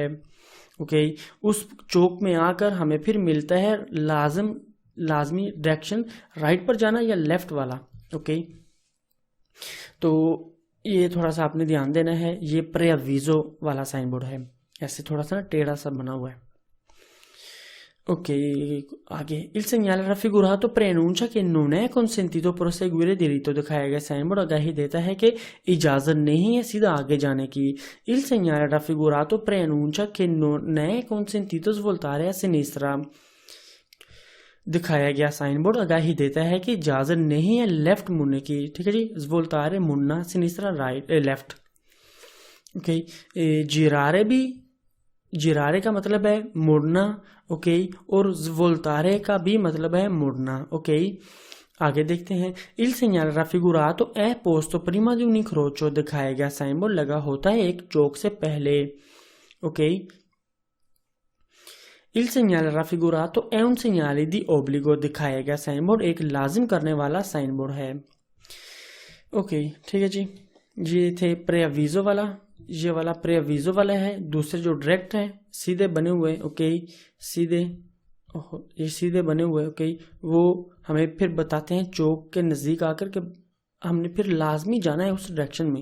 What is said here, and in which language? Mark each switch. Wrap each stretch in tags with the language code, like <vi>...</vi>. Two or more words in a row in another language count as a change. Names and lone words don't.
<hi>ओके, उस चौक में आकर हमें फिर मिलता है लाजमी डायरेक्शन राइट पर जाना या लेफ्ट वाला। ओके, तो ये थोड़ा सा आपने ध्यान देना है, ये प्रेअवीजो वाला</hi> <en>sign board</en> <hi>है, ऐसे थोड़ा सा टेढ़ा सा बना हुआ है।</hi> <it>ओके, आगे il segnale raffigurato preannuncia che non è consentito proseguire diritto।</it> <hi>दिखाया गया</hi> <en>sign board</en> <hi>आगाही देता है कि इजाजत नहीं है सीधा आगे जाने की।</hi> <it>il segnale raffigurato preannuncia che non è consentito svoltare a sinistra।</it> <hi>दिखाया गया</hi> <en>sign board</en> <hi>आगाही देता है कि इजाजत नहीं है लेफ्ट मुड़ने की। ठीक है जी, svoltare मुड़ना, sinistra</hi> <en>right left.</en> <hi>ओके, जिरारे का मतलब है मुड़ना। ओके, और svoltare का भी मतलब है मुड़ना।</hi> <it>ओके,</it> <hi>आगे देखते हैं</hi> <it>il segnale raffigurato è posto prima di un incrocio।</it> <hi>दिखाया गया</hi> <en>sign board</en> <hi>लगा होता है एक चौक से पहले। ओके,</hi> <it>il segnale raffigurato è un segnale di obbligo।</it> <hi>दिखाया गया</hi> <en>sign board</en> <hi>एक लाजिम करने वाला</hi> <en>sign board</en> <hi>है। ओके, ठीक है जी, ये थे प्रेअवीजो वाला, ये वाला प्रेअवीजो वाला है। दूसरे जो डायरेक्ट है सीधे बने हुए, ओके, ये सीधे बने हुए, ओके, वो हमें फिर बताते हैं चौक के नज़दीक आकर के हमने फिर लाजमी जाना है उस डायरेक्शन में।</hi>